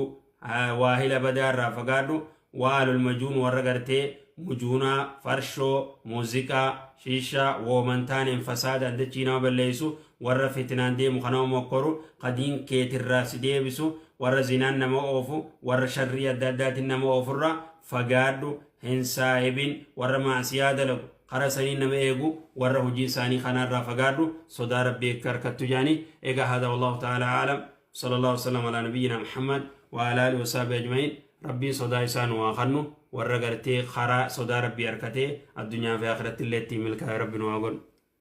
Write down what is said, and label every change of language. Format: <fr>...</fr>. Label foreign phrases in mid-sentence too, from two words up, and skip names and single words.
<om>waahila badaa irraa fagaadhu waalul majuun warra gartee mujuunaa farshoo muuziqaa shiishaa woomantaaneen fasaada addachii nama balleessu warra fitnaan deemu kanama mokkoru qadiin keetirraa si deebisu warra zinaan nama oofu warra sharrii adda addaatiin nama oofurra fagaadhu hin saahibin warra maasiyaa dalagu kara sanii nama eegu warra hujii isaanii kanaarraa fagaadhu sodaa rabbii akka harkattu jaanii egaa hada</om> <ar>والله تعالى أعلم صلى الله عليه وسلم على نبينا محمد وعلى آله وصحبه أجمعين</ar> <om>rabbiin sodaa isaan waa kannu warra gartee karaa sodaa rabbii harkatee addunyaa fi akhiratti illee itti milkaa'e rabbiin waa godhu</om>